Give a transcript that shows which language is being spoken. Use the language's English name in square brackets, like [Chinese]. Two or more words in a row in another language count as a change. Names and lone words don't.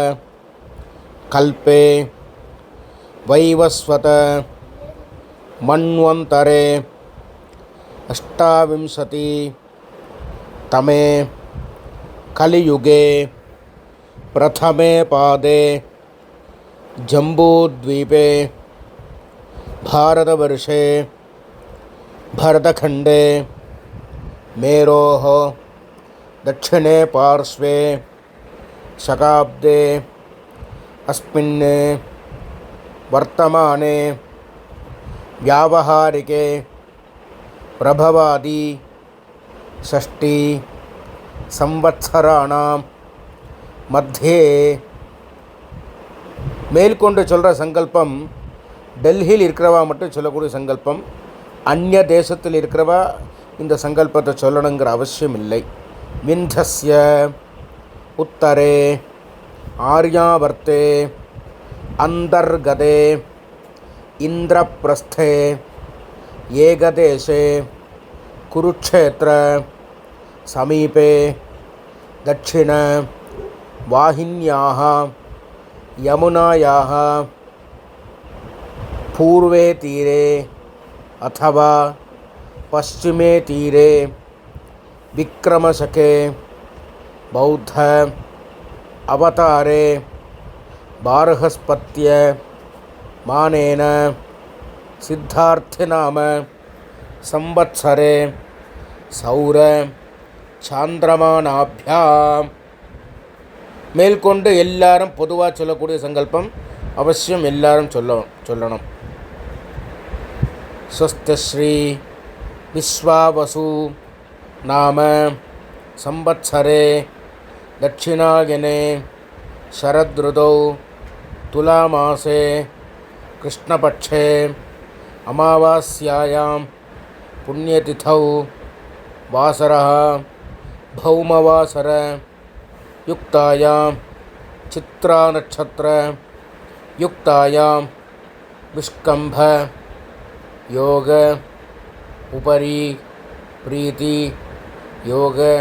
[Sanskrit] कल्पे वैवस्वत मन्वन्तरे अष्टाविंशति तमे कलियुगे प्रथमे पादे जम्बूद्वीपे भारतवर्षे भरतखण्डे मेरोः दक्षिणे पार्श्वे शकाब्दे अस्मिन् वर्तमाने व्यावहारिके प्रभवादि 60 संवत्सराणां मध्ये. [Tamil] மேல்கொண்டு சொல்கிற சங்கல்பம் டெல்லியில் இருக்கிறவா மட்டும் சொல்லக்கூடிய சங்கல்பம். அந்நிய தேசத்தில் இருக்கிறவா இந்த சங்கல்பத்தை சொல்லணுங்கிற அவசியம் இல்லை. [Sanskrit] विन्ध्यस्य उत्तरे आर्यावर्ते अन्तर्गते इन्द्रप्रस्थे एकदेशे कुरुक्षेत्र समीपे दक्षिण वाहिन्याः यमुनायाः पूर्वे तीरे अथवा पश्चिमे तीरे विक्रमशके बौद्ध अवतारे बार्हस्पत्य मानेन सिद्धार्थनाम संवत्सरे सौर சாந்திரமானாபியாம். [Tamil] மேற்கொண்டு எல்லாரும் பொதுவாக சொல்லக்கூடிய சங்கல்பம் அவசியம் எல்லாரும் சொல்லணும். [Sanskrit] स्वस्तिश्री विश्वावसु नाम संवत्सरे दक्षिणायने शरदृतौ तुलामासे कृष्णपक्षे अमावास्यायां पुण्यतिथौ वासरः भौमवासर युक्तायां चित्रानक्षत्र युक्तायां विष्कम्भ योग उपरि प्रीति योग